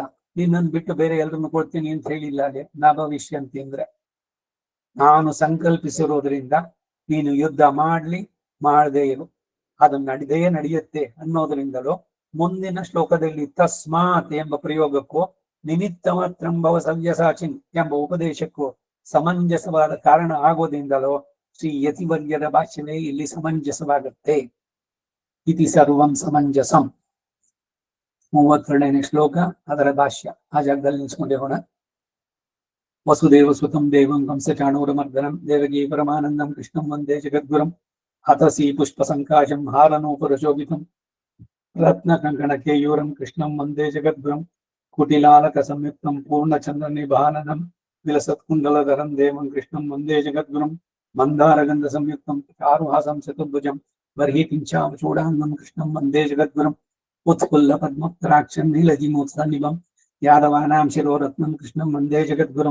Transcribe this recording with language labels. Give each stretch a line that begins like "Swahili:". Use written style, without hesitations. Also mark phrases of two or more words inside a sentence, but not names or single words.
Kannada: ನಿನ್ನನ್ನು ಬಿಟ್ಟು ಬೇರೆ ಎಲ್ಲರನ್ನು ಕೊಡ್ತೀನಿ ಅಂತ ಹೇಳಿಲ್ಲ. ಅದೇ
Sanskrit: ನ ಭವಿಷ್ಯಂತಿ
Kannada: ಅಂದ್ರೆ ನಾನು ಸಂಕಲ್ಪಿಸಿರೋದ್ರಿಂದ ನೀನು ಯುದ್ಧ ಮಾಡದೇ ಇರು, ಅದು ನಡೆಯುತ್ತೆ ಅನ್ನೋದ್ರಿಂದಲೂ ಮುಂದಿನ ಶ್ಲೋಕದಲ್ಲಿ ತಸ್ಮಾತ್ ಎಂಬ ಪ್ರಯೋಗಕ್ಕೂ
Sanskrit: ನಿಮಿತ್ತ ಮಾತ್ರಂಭವ ಸವ್ಯಸಾಚಿನ್
Kannada: ಎಂಬ ಉಪದೇಶಕ್ಕೂ ಸಮಂಜಸವಾದ ಕಾರಣ ಆಗೋದ್ರಿಂದಲೂ ಶ್ರೀ ಯತಿವರ್ಯದ ಭಾಷೆಯೇ ಇಲ್ಲಿ ಸಮಂಜಸವಾಗುತ್ತೆ.
Sanskrit: ಇತಿ ಸರ್ವಂ ಸಮಂಜಸಂ
Kannada: 32ನೇ ಶ್ಲೋಕ, ಅದರ ಭಾಷ್ಯ. ಆ ಜಾಗದಲ್ಲಿ ನಿಲ್ಸ್ಕೊಂಡಿರೋಣ.
Sanskrit: ವಸುದೇವ ಸುತಂ ದೇವಂ ಕಂಸಚಾಣೂರಮರ್ದನಂ ದೇವಕೀ ಪರಮಾನಂದಂ ಕೃಷ್ಣಂ ವಂದೇ ಜಗದ್ಗುರುಂ ಹತಸಿ ಪುಷ್ಪ ಸಂಕಾಶಂ ಹಾರನೂಪುರಶೋಭಿತಂ ರತ್ನ ಕಂಕಣ ಕೇಯೂರಂ ಕೃಷ್ಣಂ ವಂದೇ ಜಗದ್ಗುರುಂ ಕುಟಿಲಾಲಕ ಸಂಯುಕ್ತಂ ಪೂರ್ಣಚಂದ್ರ ನಿಭಾನನಂ ವಿಲಸತ್ಕುಂಡಲಧರಂ ದೇವಂ ಕೃಷ್ಣಂ ವಂದೇ ಜಗದ್ಗುರುಂ ಮಂದಾರಗಂಧ ಸಂಯುಕ್ತಂ ಚಾರುಹಾಸಂ ಚತುರ್ಭುಜಂ ಬರ್ಹಿ ಕಿಂಚಾಂ ಚೂಡಾಂಗಂ ಕೃಷ್ಣಂ ವಂದೇ ಜಗದ್ಗುರುಂ ಉತ್ಫುಲ್ಲ ಪದ್ಮೋತ್ತರಾಕ್ಷಂ ನೀಲಜಿಮೋತ್ಸನಿಭಂ ಯಾದವಾನಾಂ ಶಿರೋರತ್ನಂ ಕೃಷ್ಣಂ ವಂದೇ ಜಗದ್ಗುರುಂ